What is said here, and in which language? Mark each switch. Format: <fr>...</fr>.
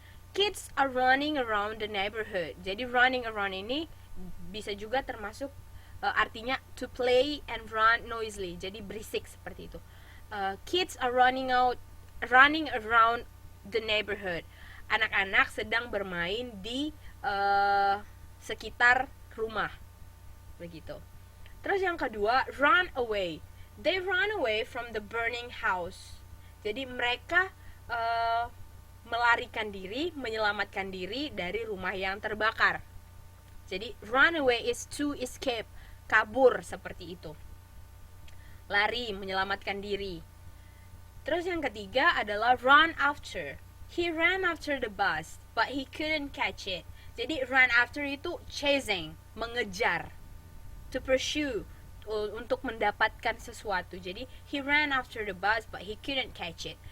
<en>Kids are running around the neighborhood.</en> <id>Jadi running around ini bisa juga termasuk artinya</id> <en>to play and run noisily.</en> <id>Jadi berisik seperti itu.</id> <en>Kids are running around the neighborhood.</en> <id>Anak-anak sedang bermain di sekitar rumah. Begitu. Terus yang kedua, run away.</id> <en>They run away from the burning house.</en> <id>Jadi mereka melarikan diri, menyelamatkan diri dari rumah yang terbakar. Jadi run away</id> <en>is to escape,</en> <id>kabur seperti itu. Lari, menyelamatkan diri. Terus yang ketiga adalah run after.</id> <en>He ran after the bus, but he couldn't catch it.</en> <id>Jadi run after itu chasing, mengejar.</id> <en>To pursue,</en> <id>untuk mendapatkan sesuatu.</id> <en>Jadi he ran after the bus but he couldn't catch it.</en>